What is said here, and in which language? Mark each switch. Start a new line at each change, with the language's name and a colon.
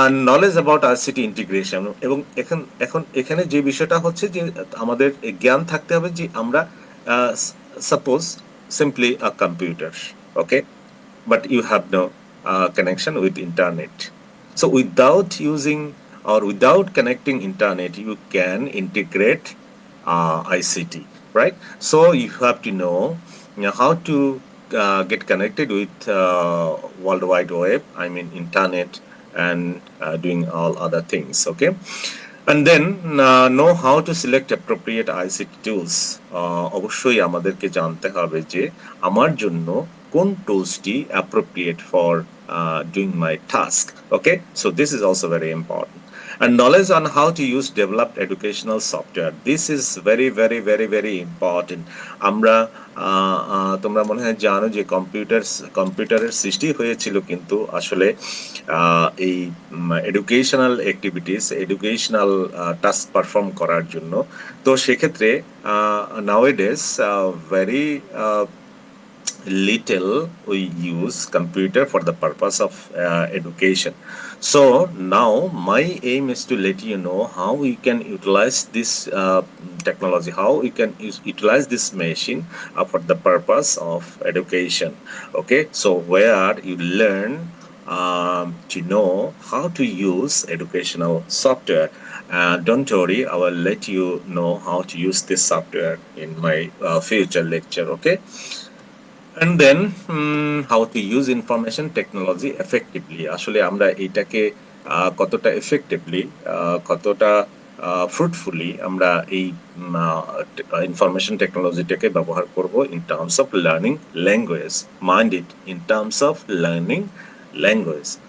English: knowledge about ICT integration,
Bangla: এবং এখন এখানে যে বিষয়টা হচ্ছে যে আমাদের জ্ঞান থাকতে হবে যে আমরা
English: Suppose simply a computer, okay, but you have no connection with internet. So without using or without connecting internet, you can integrate ICT, right? So you have to know, how to get connected with World Wide Web, I mean internet, and doing all other things, okay? And then know how to select appropriate ICT tools.
Bangla: অবশ্যই আমাদেরকে জানতে হবে যে আমার জন্য কোন টুলসটি
English: appropriate for doing my task. Okay, so this is also very important. And knowledge on how to use developed educational software. This is very very very very important.
Bangla: আমরা তোমরা মনে হয় জানো যে কম্পিউটারের সৃষ্টি হয়েছিল কিন্তু আসলে এই educational activities educational task perform করার জন্য। তো সেক্ষেত্রে
English: Nowadays very little we use computer for the purpose of education. So now my aim is to let you know how we can utilize this technology, how we can utilize this machine for the purpose of education. Okay, so where you learn to know how to use educational software. Don't worry, I will let you know how to use this software in my future lecture. Okay, and then how to use information technology effectively.
Bangla: আসলে আমরা এটাকে কতটা effectively কতটা fruitfully আমরা এই information technologyটাকে ব্যবহার করব
English: in terms of learning language. Mind it, in terms of learning language.